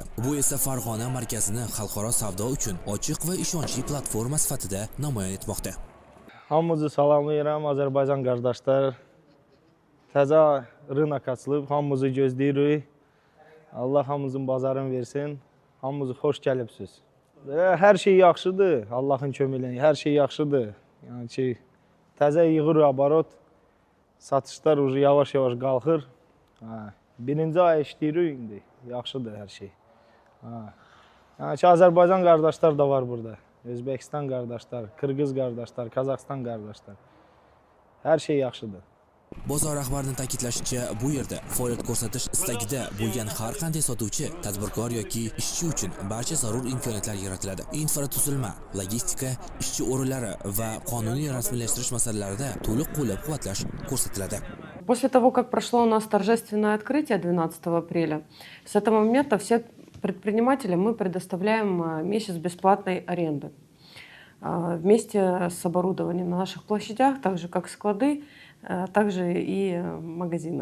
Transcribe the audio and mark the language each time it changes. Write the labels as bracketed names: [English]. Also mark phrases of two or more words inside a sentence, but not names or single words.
[Uzbek] Bu esa Farg'ona markazini xalqaro savdo uchun ochiq va ishonchli platforma sifatida namoyon etmoqda. Hammamizni salomlayman, Ozarbayjon qardoshlar. Taza rынок ochilib, hammamizni ko'zdayrik. Alloh hammamizning bozorini bersin. Hammamiz xush kelibsiz. [Azerbaijani] Her şey yaxşıdır. Allah'ın köməkliyi, her şey yaxşıdır. Yani təzə yığır abarot, satışlar уже yavaş-yavaş qalxır. Birinci ay işləyirik indi. Yaxşıdır her şey. Yani Azərbaycan qardaşlar da var burada. Özbekistan qardaşlar, Qırğız qardaşlar, Qozog'iston qardaşlar. Her şey yaxşıdır. [Uzbek] Bozor rahbarining ta'kidlashicha, bu yerda faoliyat ko'rsatish istagida bo'lgan har qanday sotuvchi, tadbirkor yoki ishchi uchun barcha zarur imkoniyatlar yaratiladi. Infratuzilma, logistika, ishchi o'rinlari va qonuniy rasmiylashtirish masalalarida to'liq qo'llab-quvvatlash ko'rsatiladi. [Russian] После того, как прошло у нас торжественное открытие 12 апреля, с этого момента все предпринимателям мы предоставляем месяц бесплатной аренды. Вместе с оборудованием на наших площадях, так же как склады, также и магазины.